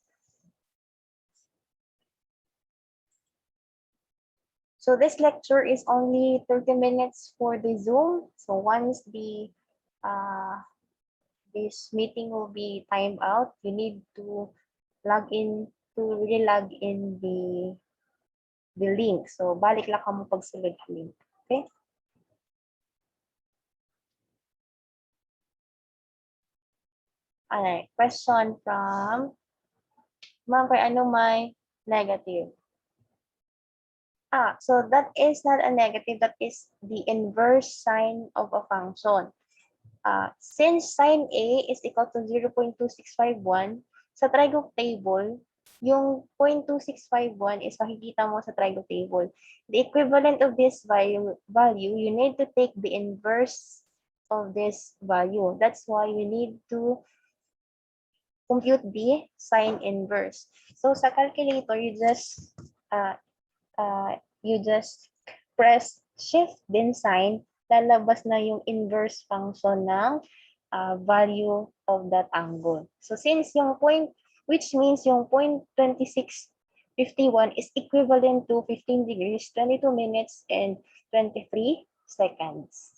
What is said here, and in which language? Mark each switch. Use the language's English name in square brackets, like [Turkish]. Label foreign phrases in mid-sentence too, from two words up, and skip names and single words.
[English] So this lecture is only 30 minutes for the Zoom. So once the this meeting will be timed out, you need to log in the link. [Hiligaynon] So balik lang ka mo pagsulod ang link. Okay? [English] Alright, question from Ma'am, [Hiligaynon] kay ano may negative? [English] So that is not a negative, that is the inverse sign of a function. Since sine A is equal to 0.2651, [Filipino] sa [English] trigo table, [Filipino] yung 0.2651 is makikita mo sa [English] trigo table. The equivalent of this value, you need to take the inverse of this value. That's why we need to compute the sine inverse. So sa calculator, you just press shift then sign, [Filipino] lalabas na yung [English] inverse function [Filipino] ng [English] value of that angle. So since yung point, which means yung 0.2651 is equivalent to 15 degrees, 22 minutes, and 23 seconds.